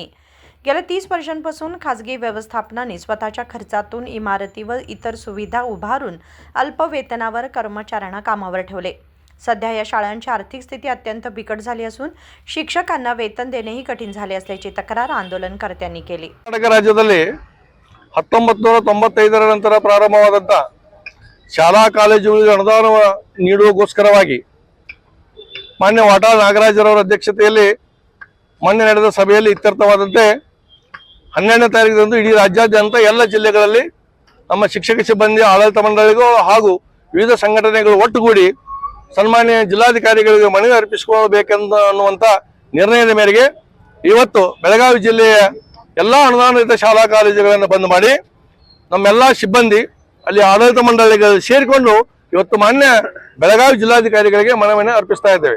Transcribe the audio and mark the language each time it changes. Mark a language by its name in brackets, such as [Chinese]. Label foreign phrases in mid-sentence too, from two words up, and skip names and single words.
[Marathi] गेल्या 30 वर्षांपासून खाजगी व्यवस्थापनाने स्वतःच्या खर्चातून इमारती व इतर सुविधा उभारून अल्प वेतनावर कर्मचाऱ्यांना कामावर ठेवले। सध्या या शाळांची आर्थिक स्थिती अत्यंत बिकट झाली असून शिक्षकांना वेतन देणेही कठीण झाले असल्याची तक्रार आंदोलनकर्त्यांनी केली। [Kannada] कर्नाटक राज्यದಲ್ಲಿ 1995 ನಂತರ ಪ್ರಾರಂಭವಾದಂತ ಶಾಲಾ ಕಾಲೇಜುಗಳಿಗೆ ಅನುದಾನ ನೀಡುವುದಕ್ಕೋಸ್ಕರವಾಗಿ ಮಾನ್ಯ ವಾಟಾಳ್ ನಾಗರಾಜರವರ ಅಧ್ಯಕ್ಷತೆಯಲ್ಲಿ ಮೊನ್ನೆ ನಡೆದ ಸಭೆಯಲ್ಲಿ ಇತ್ಯರ್ಥವಾದಂತೆ 12ನೇ ತಾರೀಕಿನಂದು ಇಡೀ ರಾಜ್ಯಾದ್ಯಂತ ಎಲ್ಲ ಜಿಲ್ಲೆಗಳಲ್ಲಿ ನಮ್ಮ ಶಿಕ್ಷಕ ಸಿಬ್ಬಂದಿ ಆಡಳಿತ ಮಂಡಳಿಗಳು ಹಾಗೂ ವಿವಿಧ ಸಂಘಟನೆಗಳು ಒಟ್ಟುಗೂಡಿ ಸನ್ಮಾನ್ಯ ಜಿಲ್ಲಾಧಿಕಾರಿಗಳಿಗೆ ಮನವಿ ಅರ್ಪಿಸಿಕೊಳ್ಳಬೇಕೆನ್ನುವಂತ ನಿರ್ಣಯದ ಮೇರೆಗೆ ಇವತ್ತು ಬೆಳಗಾವಿ ಜಿಲ್ಲೆಯ ಎಲ್ಲ ಅನುದಾನಿತ ಶಾಲಾ ಕಾಲೇಜುಗಳನ್ನು ಬಂದ್ ಮಾಡಿ ನಮ್ಮೆಲ್ಲ ಸಿಬ್ಬಂದಿ ಅಲ್ಲಿ ಆಡಳಿತ ಮಂಡಳಿಗಳು ಸೇರಿಕೊಂಡು ಇವತ್ತು ಮಾನ್ಯ ಬೆಳಗಾವಿ ಜಿಲ್ಲಾಧಿಕಾರಿಗಳಿಗೆ ಮನವಿಯನ್ನು ಅರ್ಪಿಸ್ತಾ ಇದ್ದೇವೆ।